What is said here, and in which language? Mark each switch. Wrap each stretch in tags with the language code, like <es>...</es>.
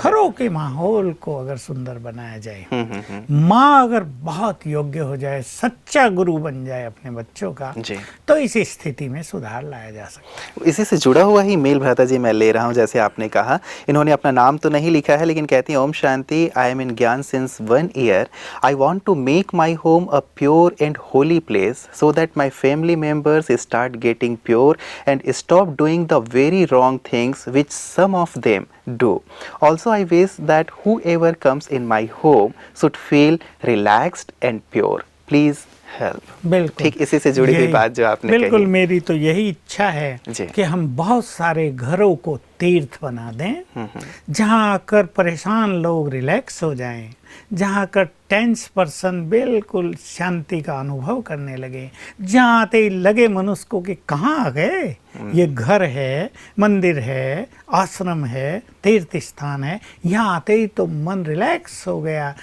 <hi>घरों के माहौल को अगर सुंदर बनाया जाए, माँ अगर बहुत योग्य हो जाए, सच्चा गुरु बन जाए अपने बच्चों का, तो इस स्थिति में सुधार लाया जा सकता है। इसी से जुड़ा हुआ ही मेल भ्राता जी मैं ले रहा हूँ। जैसे आपने कहा, इन्होंने अपना नाम तो नहीं लिखा है, लेकिन कहती हैं, ओम शांति,</hi> <en>I am in gyan since 1 year. I want to make my home a pure and holy place so that my family members start getting pure and stop doing the very wrong things which some of them do. Also, I wish that whoever comes in my home should feel relaxed and pure. Please help.</en> <hi>बिल्कुल ठीक इसी से जुड़ी हुई बात जो आपने कही। बिल्कुल, मेरी तो यही इच्छा है कि हम बहुत सारे घरों को तीर्थ बना दें, जहाँ आकर परेशान लोग रिलैक्स हो जाएं, जहाँ आकर टेंस पर्सन बिल्कुल शांति का अनुभव करने लगे, जहाँ आते ही लगे मनुष्य को कि कहाँ आ गए, ये घर है, मंदिर है, आश्रम है, तीर्थ स्थान है, यहाँ आते ही तो मन रिलैक्स हो गया।</hi>